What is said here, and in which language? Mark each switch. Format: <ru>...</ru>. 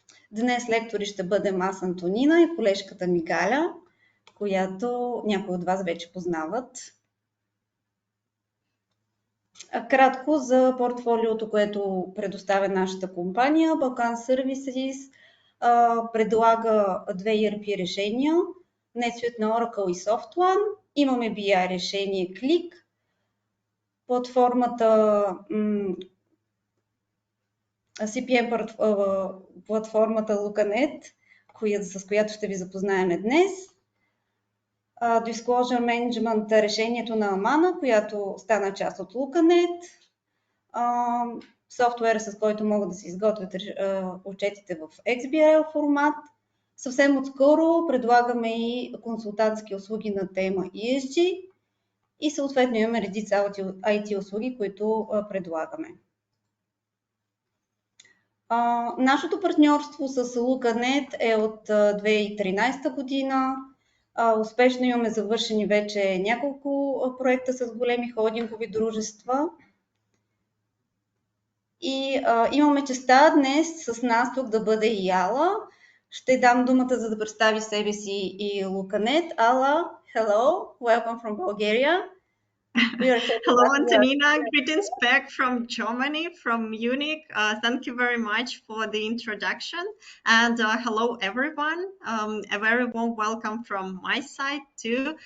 <bg>Днес лектори ще бъдем аз, Антонина, и колежката ми Галя, която някои от вас вече познават. Кратко за портфолиото, което предоставя нашата компания. Balkan Services предлага две ERP решения, NetSuite на Oracle и SoftOne. Имаме BI решение Click, платформата CPM платформата LucaNet, с която ще ви запознаем днес. Disclosure Management решението на Amana, която стана част от LucaNet. Софтуер, с който могат да се изготвят отчетите в XBRL формат. Съвсем отскоро предлагаме и консултантски услуги на тема ESG и съответно имаме редица IT услуги, които предлагаме. Нашето партньорство с LucaNet е от 2013 година. Успешно имаме завършени вече няколко проекта с големи холдингови дружества. И имаме честа днес с нас тук да бъде и Ала. Ще дам думата, за да представи себе си и LucaNet.</bg> <en>Ала, hello, welcome from Bulgaria. Hello, Antonina. Greetings back from Germany, from Munich. Thank you very much for the introduction. And hello, everyone. A very warm welcome from my side, too.</en>